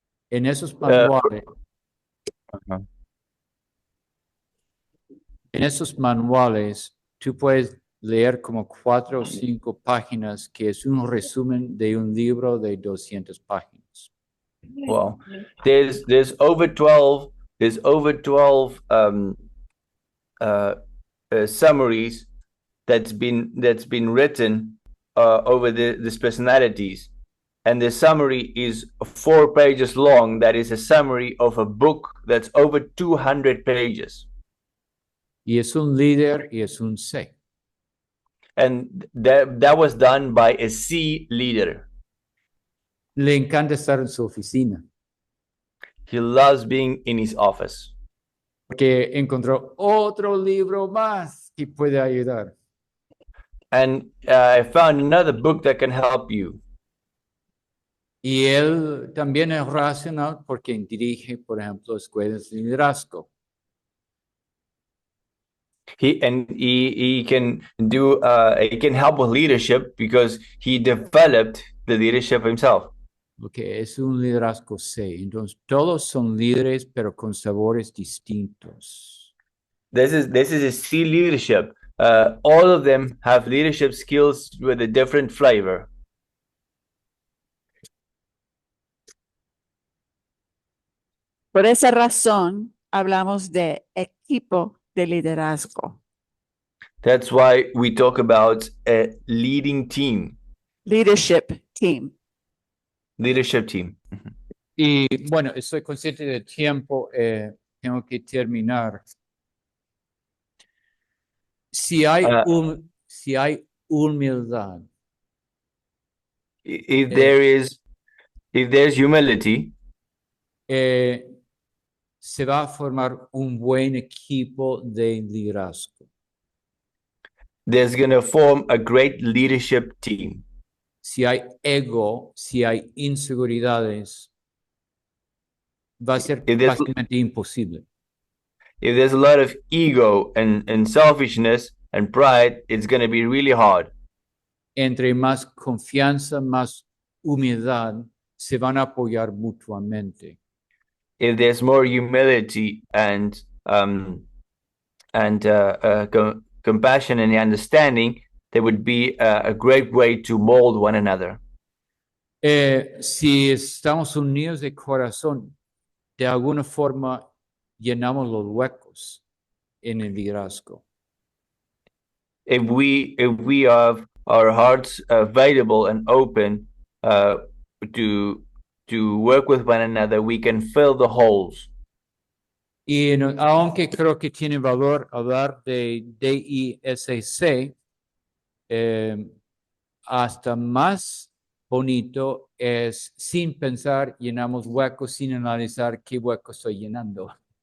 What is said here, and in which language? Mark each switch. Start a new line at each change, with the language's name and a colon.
Spanish: En esos manuales, tú puedes leer como 4 o 5 páginas, que es un resumen de un libro de 200 páginas.
English: Wow. There's over 12 summaries that's been written over these personalities, and the summary is 4 pages long. That is a summary of a book that's over 200 pages.
Spanish: Y es un líder y es un C.
English: And that was done by a C leader.
Spanish: Le encanta estar en su oficina,
English: He loves being in his office
Spanish: porque encontró otro libro más que puede ayudar.
English: and I found another book that can help you.
Spanish: Y él también es racional porque dirige, por ejemplo, escuelas de liderazgo.
English: He can do he can help with leadership because he developed the leadership himself.
Spanish: Porque es un liderazgo C. Entonces, todos son líderes, pero con sabores distintos.
English: This is a C leadership. All of them have leadership skills with a different flavor.
Spanish: Por esa razón, hablamos de equipo de liderazgo.
English: That's why we talk about a leading team, Leadership team. leadership team.
Spanish: Y bueno, estoy consciente del tiempo, tengo que terminar. Si hay humildad,
English: If there's humility,
Spanish: se va a formar un buen equipo de liderazgo.
English: there's going to form a great leadership team.
Spanish: Si hay ego, si hay inseguridades, va a ser
English: If there's,
Spanish: básicamente imposible.
English: if there's a lot of ego and selfishness and pride, it's going to be really hard.
Spanish: Entre más confianza, más humildad, se van a apoyar mutuamente.
English: If there's more humility and compassion and understanding, there would be a great way to mold one another.
Spanish: Si estamos unidos de corazón, de alguna forma llenamos los huecos en el liderazgo.
English: If we have our hearts available and open to work with one another, we can fill the holes.
Spanish: Y aunque creo que tiene valor hablar de DISC, hasta más bonito es sin pensar, llenamos huecos sin analizar qué hueco estoy llenando.